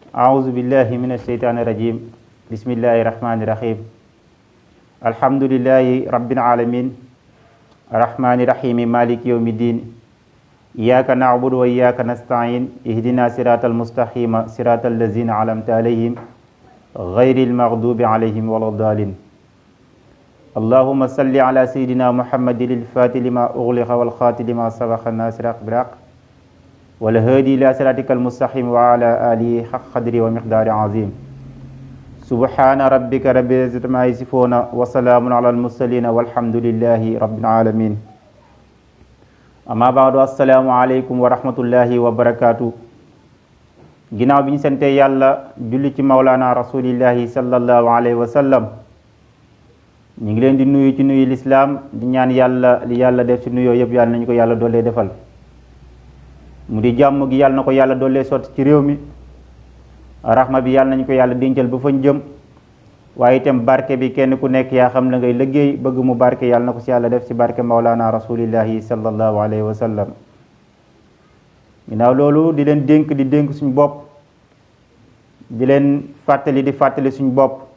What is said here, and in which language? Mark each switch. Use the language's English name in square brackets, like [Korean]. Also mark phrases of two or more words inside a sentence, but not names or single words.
[Arabic] أعوذ بالله من الشيطان الرجيم بسم الله الرحمن الرحيم الحمد لله رب العالمين الرحمن الرحيم مالك يوم الدين إياك نعبد وإياك نستعين اهدنا صراط المستقيم صراط الذين أنعمت عليهم غير المغضوب عليهم ولا الضالين اللهم صل على سيدنا محمد الفاتح لما أغلق والخاتم لما سبق الناصر بالحق والهادي إلى صراطك المستقيم وعلى آله حق قدره ومقداره عظيم سبحان ربك رب العزة عما يصفون وسلام على المرسلين والحمد لله رب العالمين أما بعد السلام عليكم ورحمة الله و [Wolof] barakaatu ginnaaw bi ñu sante yàlla julli ci [Arabic] مولانا رسول الله صلى الله عليه وسلم [Wolof] ñu ngi leen di nuyu ci nuyu lislaam di ñaan yàlla li yàlla def ci nuyoo yëpp yàlla nañu ko yàlla doollee defal mu di jàmm gi yàlla na ko yàlla doollee sotti ci réew mi rahma bi yàlla nañu ko yàlla dencal ba fañ jëm waaye itam barke bi kenn ku nekk yaa xam la ngay liggéey bëgg mu barke yàlla na ko si yàlla def ci barke [Arabic] مولانا رسول الله صلى الله عليه وسلم [Wolof] ginnaaw loolu di leen dénk suñu bopp di leen fàttali suñu bopp